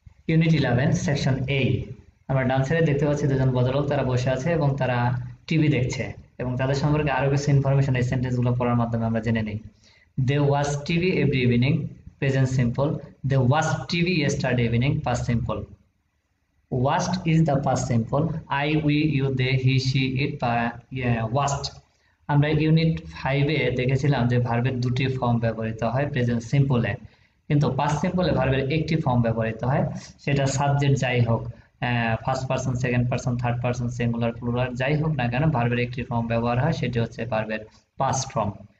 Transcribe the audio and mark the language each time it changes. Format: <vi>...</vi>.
<bn>Unit 11 section এ। আমরা ডান সাইডে দেখতে পাচ্ছি দুজন ভদ্রলোক, তারা বসে আছে এবং তারা টিভি দেখছে, এবং তাদের সম্পর্কে আরো কিছু ইনফরমেশন এই সেন্টেন্স গুলো পড়ার মাধ্যমে আমরা জেনে নিই।</bn> <en>They watch TV every evening, present simple. They watch TV yesterday evening, past simple. Watched is the past simple. I, we, you, they, he, she, it বা watched।</en> <bn>আমরা ইউনিট 5 এ দেখেছিলাম যে ভার্বের দুটি ফর্ম ব্যবহৃত হয় প্রেজেন্ট সিম্পলে, কিন্তু পাস্ট সিম্পলে ভার্বের একটি ফর্ম ব্যবহৃত হয়। সেটা সাবজেক্ট যাই হোক, first person, second person, third person, singular, plural যাই হোক না কেন, ভার্বের একটি ফর্ম ব্যবহার হয়, সেটি হচ্ছে ভার্বের পাস্ট ফর্ম।</bn>